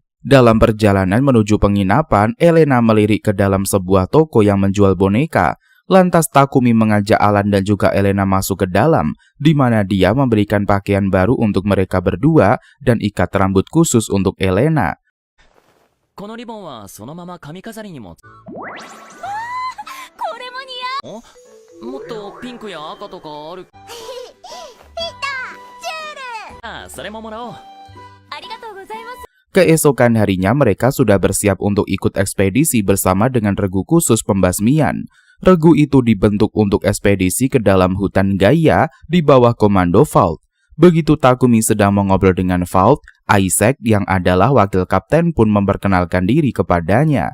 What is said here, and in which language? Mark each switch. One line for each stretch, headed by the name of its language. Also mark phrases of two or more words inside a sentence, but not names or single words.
Indonesian: Dalam perjalanan menuju penginapan, Elena melirik ke dalam sebuah toko yang menjual boneka. Lantas Takumi mengajak Alan dan juga Elena masuk ke dalam, di mana dia memberikan pakaian baru untuk mereka berdua dan ikat rambut khusus untuk Elena.
Japanese: このリボンはそのまま髪飾りにも。これも似合う。もっとピンクや赤とかある。ピタジュール。ああ、それももらおう。ありがとうございます。
Indonesian: Keesokan harinya mereka sudah bersiap untuk ikut ekspedisi bersama dengan regu khusus pembasmian. Regu itu dibentuk untuk ekspedisi ke dalam hutan Gaia di bawah komando Vault. Begitu Takumi sedang mengobrol dengan Vault, Isaac yang adalah wakil kapten pun memperkenalkan diri kepadanya.